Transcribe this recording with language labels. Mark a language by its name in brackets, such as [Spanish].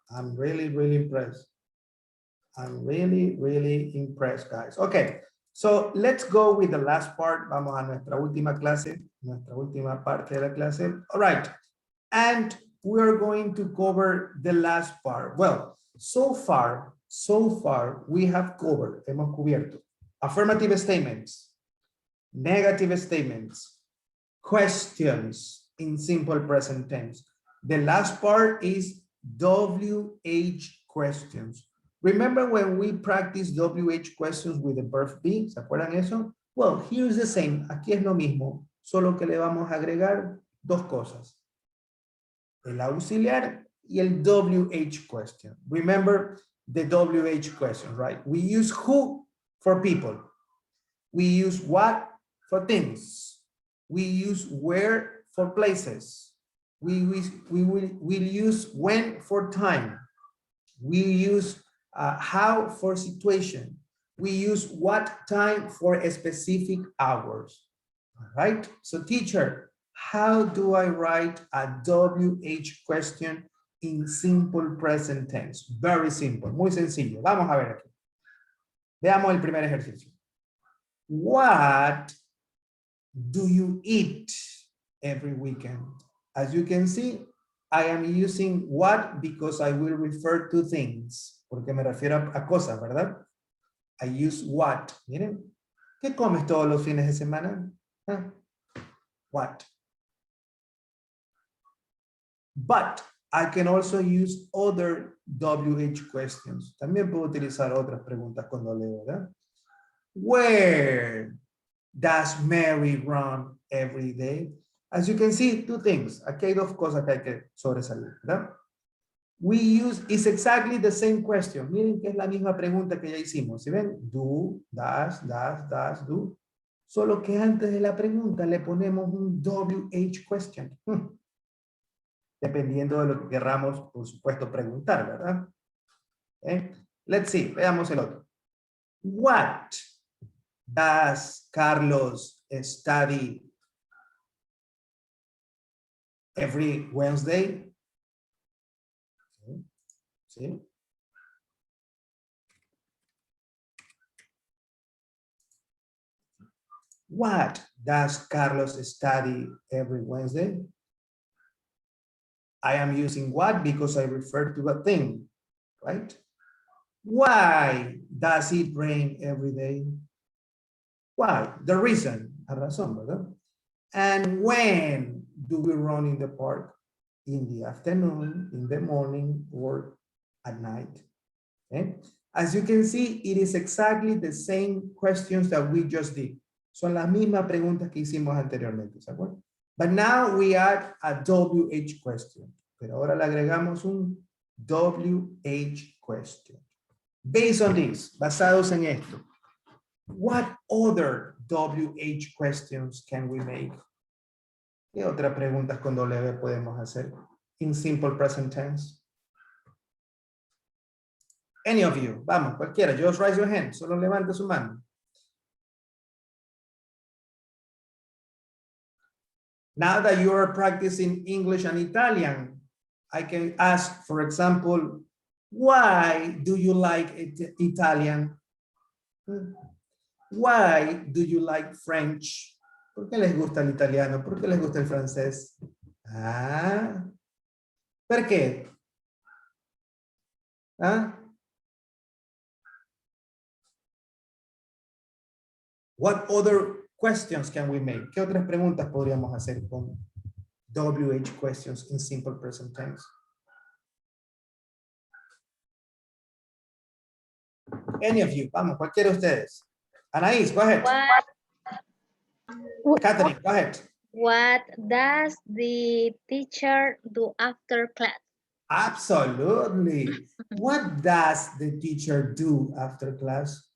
[English] I'm really, really impressed. I'm really, really impressed, guys. Okay. So let's go with the last part. [Spanish] Vamos a nuestra última clase, nuestra última parte de la clase. [English] All right. And we're going to cover the last part. Well, so far, we have covered, [Spanish] hemos cubierto, [English] affirmative statements, negative statements, questions in simple present tense. The last part is WH questions. Remember when we practice WH questions with the verb be? [Spanish] ¿Se acuerdan eso? [English] Well, here's the same. [Spanish] Aquí es lo mismo, solo que le vamos a agregar 2 cosas. El auxiliar y el WH question. [English] Remember the WH question, right? We use who for people. We use what for things. We use where for places. we'll use when for time. We use how for situation. We use what time for a specific hours. All right. So teacher, how do I write a WH question in simple present tense? Very simple, [Spanish] muy sencillo. Vamos a ver aquí. Veamos el primer ejercicio. [English] What do you eat every weekend? As you can see, I am using what because I will refer to things. [Spanish] Porque me refiero a cosas, ¿verdad? [English] I use what. [Spanish] Miren, ¿qué comes todos los fines de semana? [English] ¿Ah? What? But I can also use other WH questions. [Spanish] También puedo utilizar otras preguntas cuando leo, ¿verdad? [English] Where does Mary run every day? As you can see, two things. [Spanish] Aquí hay dos cosas que hay que sobresalir, ¿verdad? [English] We use, it's exactly the same question. [Spanish] Miren que es la misma pregunta que ya hicimos. ¿Sí ven? Do, does, do. Solo que antes de la pregunta le ponemos un WH question. Dependiendo de lo que querramos, por supuesto, preguntar, ¿verdad? [English] Let's see, [Spanish] veamos el otro. [English] What does Carlos study every Wednesday? ¿Sí? What does Carlos study every Wednesday? I am using what because I refer to a thing, right? Why does it rain every day? Why? The reason, [Spanish] la razón, ¿verdad? [English] And when do we run in the park? In the afternoon, in the morning, or at night. Okay? As you can see, it is exactly the same questions that we just did. [Spanish] Son las mismas preguntas que hicimos anteriormente, ¿se acuerdan? [English] But now we add a WH question. [Spanish] Pero ahora le agregamos un WH question. [English] Based on this, [Spanish] basados en esto, [English] what other WH questions can we make? [Spanish] ¿Qué otras preguntas con W podemos hacer [English] in simple present tense? Any of you, [Spanish] vamos, cualquiera, [English] just raise your hand, [Spanish] solo levante su mano. [English] Now that you are practicing English and Italian, I can ask, for example, why do you like Italian? Why do you like French? [Spanish] ¿Por qué les gusta el italiano? ¿Por qué les gusta el francés? Ah, ¿por qué? ¿Ah? [English] What other questions can we make? [Spanish] ¿Qué otras preguntas podríamos hacer con WH questions [English] in simple present tense? Any of you, [Spanish] vamos, cualquiera de ustedes. [English] Anaís, go ahead. Catherine, go ahead. What does the teacher do after class? Absolutely. What does the teacher do after class?